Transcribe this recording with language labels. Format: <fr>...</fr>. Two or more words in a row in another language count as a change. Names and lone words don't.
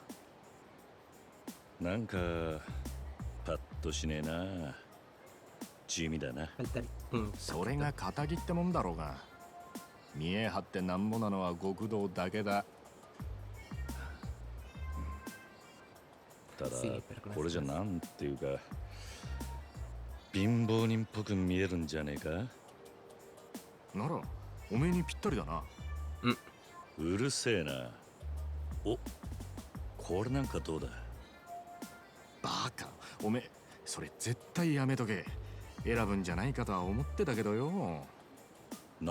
<ja>なんかパッとしねえな。地味だな。</ja> <es>Falta el...</es> <ja>それが仇ってもんだろうが見え張ってなんぼなのは極道だけだただ</ja> <es>Sí, pero con</es> <ja>これじゃ</ja> <es>estas-</es> <ja>なんていうか貧乏人っぽく見えるんじゃねえか。ならおめえにぴったりだなうるせえな。お、これなんかどうだ。バカおめえそれ絶対やめとけ選ぶんじゃないかとは思ってたけどよ</ja>